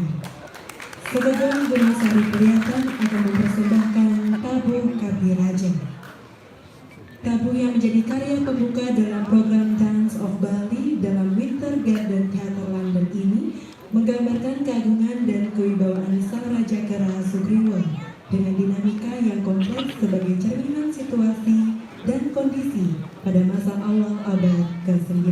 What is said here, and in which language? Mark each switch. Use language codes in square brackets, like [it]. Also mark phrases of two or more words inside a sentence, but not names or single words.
[id] Sekegong Gunung Sari Priatan akan mempersembahkan Tabuh Kabiraja. Tabuh yang menjadi karya pembuka dalam program Dance of Bali dalam Winter Garden Theatre London ini menggambarkan keagungan dan kewibawaan Sang Raja Kera Sugriwa dengan dinamika yang kompleks sebagai cerminan situasi dan kondisi pada masa awal abad ke-19.